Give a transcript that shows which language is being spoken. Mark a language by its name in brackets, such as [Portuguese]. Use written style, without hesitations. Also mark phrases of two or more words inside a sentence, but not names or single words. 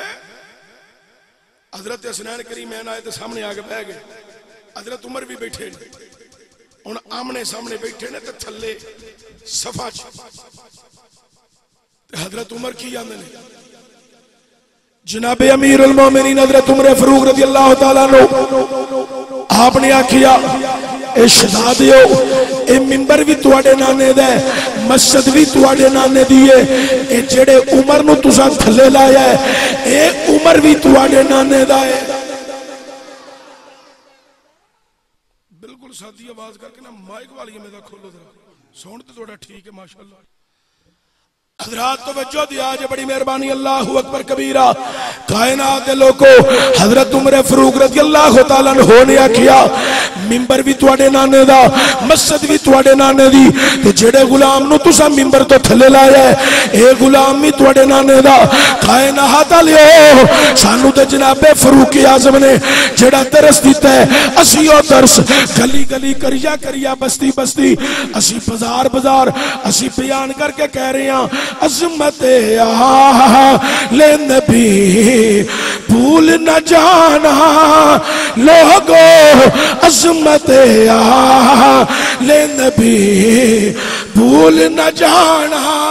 [Punjabi] حضرت حسنین کریمین آئے تو سامنے آکے بہہ گئے، حضرت عمر بھی بیٹھے ہن آمنے سامنے بیٹھے نے، تو تھلے صفا چ حضرت عمر کی آندے نے، جنابِ امیرالمومنین حضرت عمر فاروق [Arabic] رضي الله تعالى عنه [Punjabi] آپنے آکھیا اے شہزادیو، اے منبر بھی تہاڈے نانے دا ہے، مسجد بھی تہاڈے نانے دی ہے، اے جیہڑے عمر نوں تساں تھلے لایا ہے، اے عمر بھی تہاڈے نانے دا ہے. بالکل سادی آواز کرکے نا مائیک والی میرا کھولو ذرا، ساؤنڈ تو تھوڑا ٹھیک ہے ماشاءاللہ. حضرات توجہ دیا جے، بڑی مہربانی, [Arabic] الله أكبر كبيرا. [Punjabi] کائنات دے لوگو، حضرت عمر فاروق [Arabic] رضي الله تعالى عنه [Punjabi] نے آکھیا منبر بھی تہاڈے نانے دا، مسجد بھی تہاڈے نانے دی، تے جیہڑے غلام نوں تسا منبر تو تھلے لایا اے غلام بھی تہاڈے نانے دا. کائنات والیو، سانوں تے جنابِ فاروقِ اعظم نے جیہڑا درس دتا ہے، اسی او درس گلی گلی کریا کریا بستی بستی اسی بازار بازار اسی بیان کرکے کہہ رہے ہیں [Urdu] عظمت لے نبی بھول نہ جانا لوگو, عظمت لے نبی بھول نہ جانا.